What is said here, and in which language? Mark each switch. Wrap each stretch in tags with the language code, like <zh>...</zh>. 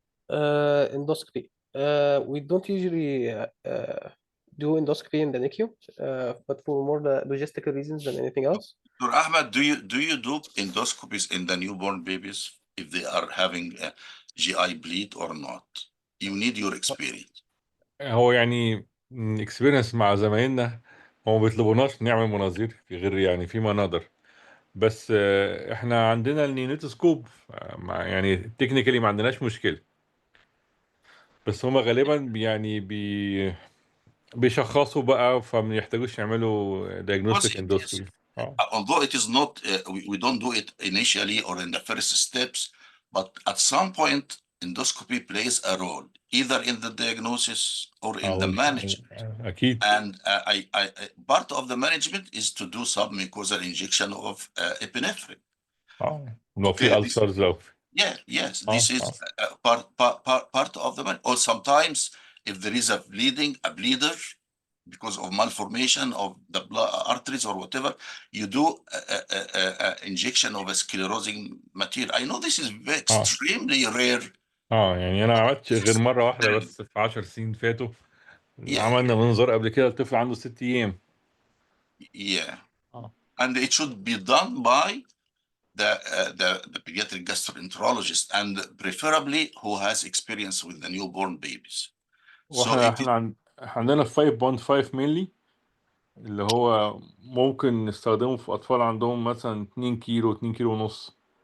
<en>Endoscopy. We don't usually do endoscopy in the NICU, but for more logistical reasons than anything else. Dr. Ahmed, do you do endoscopies in the newborn babies if they are having a GI bleed or not? You need your experience.</en> <ar>هو يعني اكسبيرينس مع زمايلنا، هو ما بيطلبوناش نعمل مناظير غير يعني فيما نقدر. بس احنا عندنا النيونيتوسكوب، يعني تكنيكالي ما عندناش مشكلة. بس هما غالبا يعني بيشخصوا بقى، فما يحتاجوش يعملوا</ar> <en>diagnostic endoscopy. Although it is not, we don't do it initially or in the first steps, but at some point, endoscopy plays a role, either in the diagnosis or in the management.</en> <ar>أكيد.</ar> <en>And part of the management is to do submucosal injection of epinephrine.</en> <ar>لو في ulcers لو.</ar> <en>Yes, this is part of the management. Or sometimes, if there is a bleeder, because of malformation of the blood arteries or whatever, you do injection of a sclerosing material. I know this is extremely rare.</en> <ar>يعني انا عملت غير مره واحده بس في 10 سنين فاتوا. عملنا منظار قبل كده لطفل عنده 6 ايام.</ar> <en>And it should be done by the pediatric gastroenterologist, and preferably who has experience with the newborn babies.</en> <ar>احنا عندنا 5.5 مللي اللي هو ممكن نستخدمه في اطفال عندهم مثلا 2 كيلو 2 كيلو ونص.</ar>